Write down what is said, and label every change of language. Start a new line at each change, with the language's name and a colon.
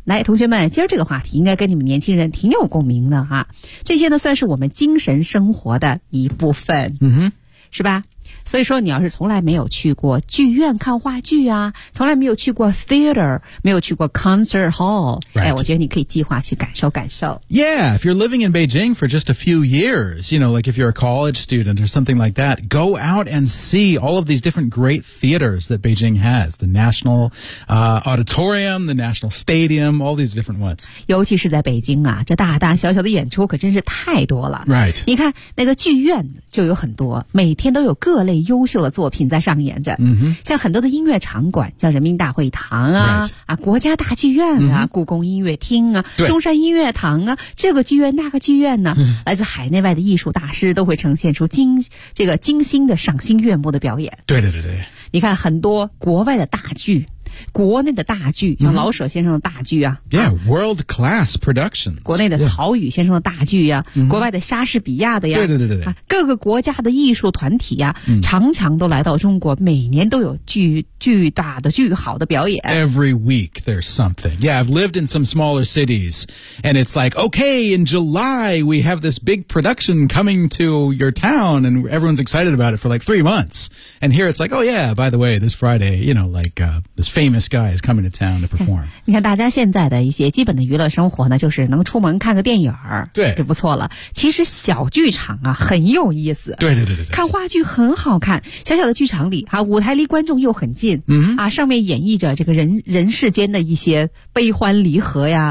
Chinese: 来，同学们，今儿这个话题应该跟你们年轻人挺有共鸣的啊。这些呢，算是我们精神生活的一部分，嗯哼，是吧？所以说，你要是从来没有去过剧院看话剧啊，从来没有去过 theater, 没有去过 concert hall,、
English: right.
Chinese: 哎，我觉得你可以计划去感受感受。
English: Yeah, if you're living in Beijing for just a few years, you know, like if you're a college student or something like that, go out and see all of these different great theaters that Beijing has. The National, Auditorium, the National Stadium, all these different ones.
Chinese: 尤其是在北京啊，这大大小小的演出可真是太多了。
English: Right.
Chinese: 你看，那个剧院就有很多，每天都有各类优秀的作品在上演着、 mm-hmm. 像很多的音乐场馆，像人民大会堂 啊,、
English: right.
Chinese: 啊国家大剧院啊、mm-hmm. 故宫音乐厅啊，中山音乐堂啊，这个剧院那个剧院呢、啊、来自海内外的艺术大师都会呈现出这个精心的赏心悦目的表演。对对对对，你看很多国外的大剧，国内的大剧，像老舍先生的大剧啊、
English: mm-hmm. Yeah, world class productions.
Chinese: 国内的曹禺先生的大剧啊、mm-hmm. 国外的莎士比亚的呀，对对对对、啊、各个国家的艺术团体啊、mm-hmm. 常常都来到中国，每年都有巨大的的表演。
English: Every week there's something. Yeah, I've lived in some smaller cities and it's like, okay, in July we have this big production coming to your town and everyone's excited about it for like 3 months. And here it's like, oh yeah, by the way, this Friday, you know, like, this famous guy is coming to town to perform.
Chinese: 你看大家现在的一些基本的娱乐生活呢，就是能出门看个电影，对，就不错了。其实小剧场啊很有意思。对对对对对。看话剧很好看，小小的剧场里啊，舞台离观众又很近，嗯啊，上面演绎着这个人世间的一些悲欢离合呀，